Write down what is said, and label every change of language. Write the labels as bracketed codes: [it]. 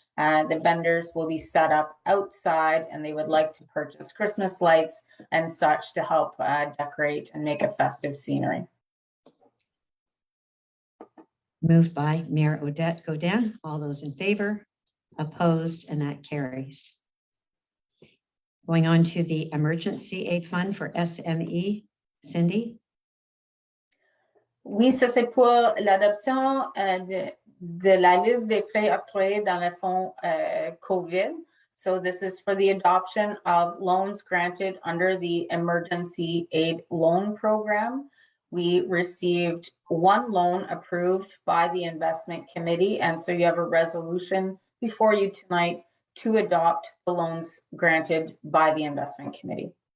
[en] The vendors will be set up outside and they would like to purchase Christmas lights and such to help decorate and make a festive scenery. Moved by Mayor Odette Godin. All those in favor? Opposed, and that carries. Going on to the Emergency Aid Fund for SME, Cindy. [fr] Oui, ça c'est pour l'adoption de la liste des prêts octroyés dans le fonds COVID. [en] So this is for the adoption of loans granted under the Emergency Aid Loan Program. We received 1 loan approved by the investment committee, and so you have a resolution before you tonight to adopt the loans granted by the investment committee.